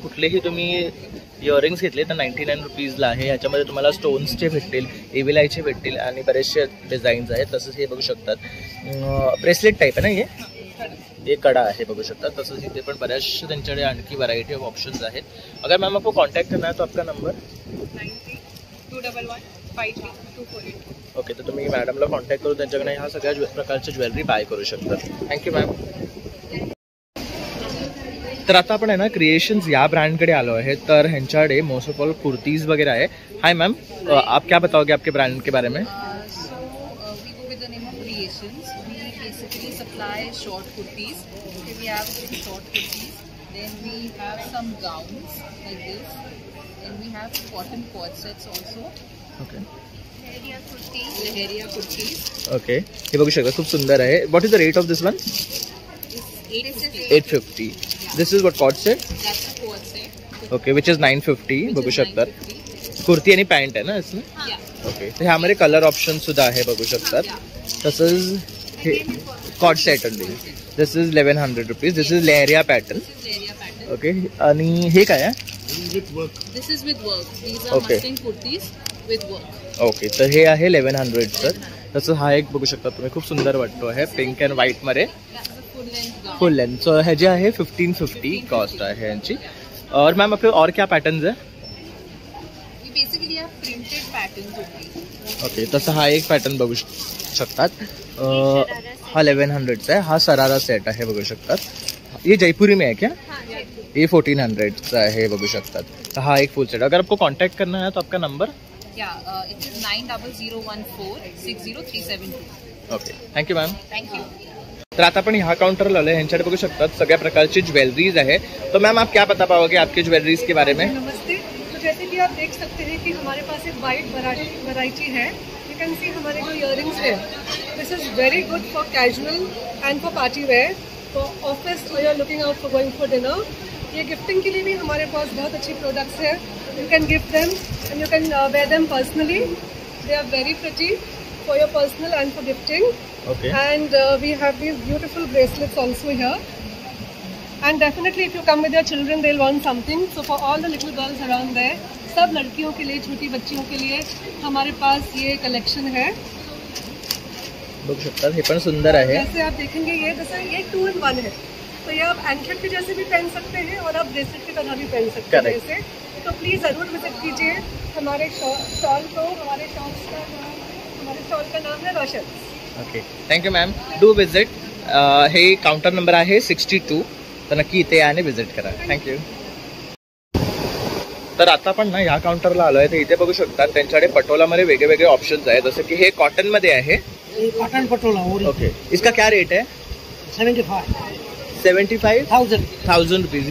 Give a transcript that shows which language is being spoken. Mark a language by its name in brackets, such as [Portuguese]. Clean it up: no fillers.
[Marathi] कुठलेही तुम्ही इयरिंग्स घेतले तर 99 रुपीजला आहे. याच्यामध्ये तुम्हाला स्टोन्सचे भेटतील, एव्हिल आयचे भेटतील आणि बरेचसे डिझाईन्स आहेत. तसंच हे बघू शकतात ब्रेसलेट टाईप आहे ना, ये कडा आहे बघू शकता. तसंच इथे पण बऱ्याचशा त्यांच्याकडे आणखी व्हरायटी ऑफ ऑप्शंस आहेत. [Hindi] अगर मैम आपको कॉन्टॅक्ट करना है तो आपका नंबर 9211533248. ओके. [Marathi] तर तुम्ही मॅडमला कॉन्टॅक्ट करून त्यांच्याकडे ह्या सगळ्या प्रकारच्या ज्वेलरी बाय करू शकता. Thank you ma'am. तर आता आपण आहे ना क्रिएशन्स या ब्रँडकडे आलो आहे. तर ह्यांच्याकडे मोस्ट ऑफ ऑल कुर्तीज वगैरे आहे. [Hindi] हाय मैम, आप क्या बताओगे आपके ब्रांड के बारे में? [English] We go with the name of Creations. We basically supply short kurtis. Okay, we have short kurtis. Then we have some gowns like this. Then we have cotton cord sets also. Okay. Leheria kurtis. Okay. [Marathi] हे बघू शकता खूप सुंदर आहे. [English] What is the rate of this one? 850. This is what coord set? That's the cord set. Okay, which is 950. [Marathi] बघू शकतात. कुर्ती आणि pant आहे ना इसमें? ओके. तर ह्यामध्ये कलर ऑप्शन सुद्धा आहे बघू शकतात. [English] तसंच हे coord set only. This is 1100 rupees. This is leheriya pattern. [Marathi] Okay. आणि हे काय आहे? [English] This is with work. These are Okay. mustang kurtis with work. [Marathi] Okay. तर हे आहे 1100चं. तसं हा एक बघू शकता तुम्ही, खूप सुंदर वाटतो आहे पिंक अँड व्हाईट मध्ये, [English] That's the full length gown. Full length. [Marathi] So ह्याची आहे 1550 कॉस्ट आहे यांची. [Hindi] और मैम आपके और क्या पैटर्न्स है? [English] We basically have printed patterns only. Okay. [Marathi] तसं हा एक पॅटर्न बघू शकतात. हा 1100चा आहे. हा सरारा सेट आहे बघू शकतात. [Hindi] ये जयपुरी में है क्या? [Marathi] ये 1400चा आहे बघू शकतात. तर हा एक फुल सेट. [Hindi] अगर आपको कॉन्टैक्ट करना है तो आपका number? [English] Yeah, it is 90146037. Okay. Thank you ma'am. Thank you. [Marathi] तर आता आपण ह्या काउंटरला आलोय. ह्यांच्याकडे बघू शकतात सगळ्या प्रकारची ज्वेलरीज आहे. [Hindi] तो मैम आप क्या बता पाओगे आपके ज्वेलरीज के बारे में? नमस्ते. तो जैसे कि आप देख सकते हैं कि हमारे पास एक वाइड वैरायटी है. [English] you can see [Hindi] हमारे जो इयरिंग्स है, [English] This is very good for casual and for party wear, for office और you are looking out for going for dinner. [Hindi] ये गिफ्टिंग के लिए भी हमारे पास बहुत अच्छी प्रोडक्ट्स है. [English] You can gift them and you can wear them personally. They are very pretty for your personal and for gifting. Okay. And we have these beautiful bracelets also here. And definitely if you come with your children, they'll want something. So for all the little girls around there, [Hindi] सब लड़कियों के लिए, छोटी बच्चियों के लिए हमारे पास ये कलेक्शन है. [Marathi] बघू शकतात हे पण सुंदर आहे. [Hindi] जैसे आप देखेंगे ये जैसे ये 2 in 1 है. तो ये आप एंकलेट के जैसे भी पहन सकते हैं और आप ब्रेसलेट की तरह भी पहन सकते हैं इसे. तो प्लीज़ ज़रूर विजिट कीजिए हमारे स्टॉल को. हमारे स्टॉल का नाम है रोशन. [Marathi] Okay. [English] Thank you ma'am. Do visit. [Marathi] हे काउंटर नंबर आहे 62. तर नक्की इथे या आणि विजिट करा. थँक्यू. तर आता आपण ना ह्या काउंटरला आलोय. तर इथे बघू शकता त्यांच्याकडे पटोलामध्ये वेगळे वेगळे ऑप्शन्स आहेत. जसं की हे कॉटन मध्ये आहे. कॉटन पटोला. [Hindi] ओके. इसका क्या रेट है? 75,000 रुपीज.